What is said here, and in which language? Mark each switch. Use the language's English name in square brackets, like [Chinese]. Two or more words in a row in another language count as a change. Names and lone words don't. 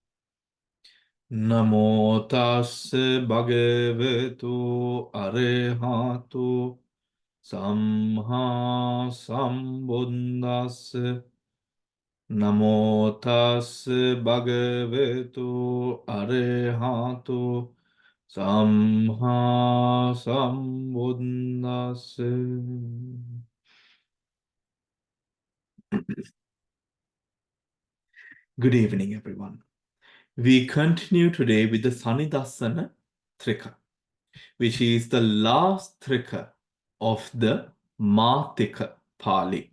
[Pali] Namo tassa bhagavato arahato samma sambuddhassa. Namo tassa bhagavato arahato samma sambuddhassa. [English] Good evening, everyone. We continue today with the Sanidassana Tika, which is the last Trika of the Matika Pali.